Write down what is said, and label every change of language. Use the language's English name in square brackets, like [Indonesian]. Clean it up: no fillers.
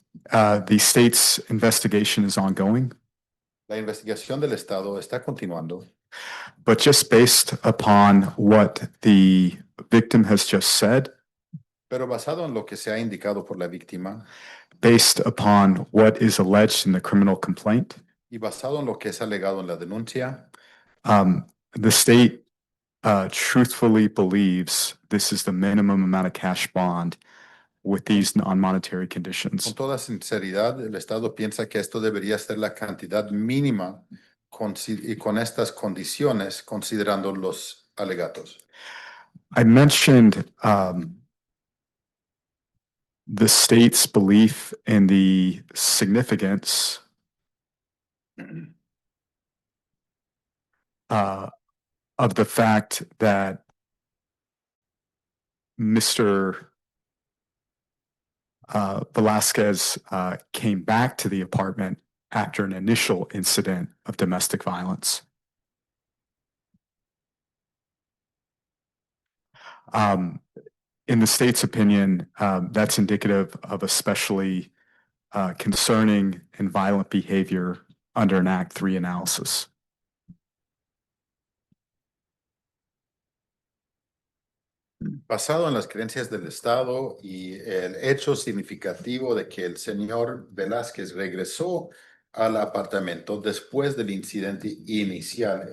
[English] The state's investigation is ongoing, [Spanish] La investigación del Estado está continuando, [English] but just based upon what the victim has just said, [Spanish] pero basado en lo que se ha indicado por la víctima [English] based upon what is alleged in the criminal complaint, [Spanish] y basado en lo que es alegado en la denuncia, [English] the state truthfully believes this is the minimum amount of cash bond with these non-monetary [Spanish] con [English] conditions. [Spanish] toda sinceridad, el Estado piensa que esto debería ser la cantidad mínima y con estas condiciones, considerando los alegatos. [English] I mentioned the state's belief in the significance of the fact that Mr. Velasquez came back to the apartment after an initial incident of domestic violence. In the state's opinion, that's indicative of especially concerning and violent behavior under an Act 3 analysis. [Spanish] basado en las creencias del Estado y el hecho significativo de que el señor Velázquez regresó al apartamento después del incidente inicial.